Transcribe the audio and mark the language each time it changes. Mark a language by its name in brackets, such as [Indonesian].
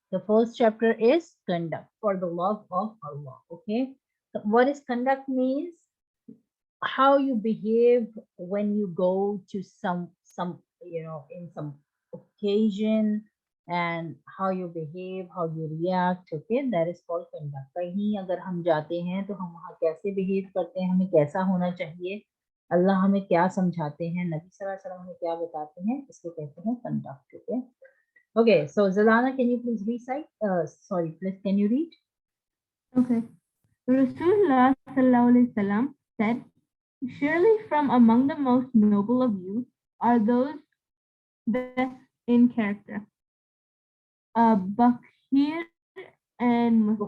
[English] The first chapter is conduct for the love of Allah. Okay, so what is conduct means? How you behave when you go to some in some occasion, and how you behave, how you react. Okay, that is called conduct. [Hindi] कहीं अगर हम जाते हैं तो हम वहाँ कैसे behave करते हैं, हमें कैसा होना चाहिए, अल्लाह हमें क्या समझाते हैं, नबी सल्लल्लाहु अलैहि वसल्लम हमें क्या बताते हैं, इसको कहते हैं conduct. [English] Okay. Okay, so Zalana, can you please recite? Sorry, please, can you read? Okay. Rasulullah sallallahu alaihi wasallam said, "Surely from among the most noble of you are those best in character, Bakir and Muslim.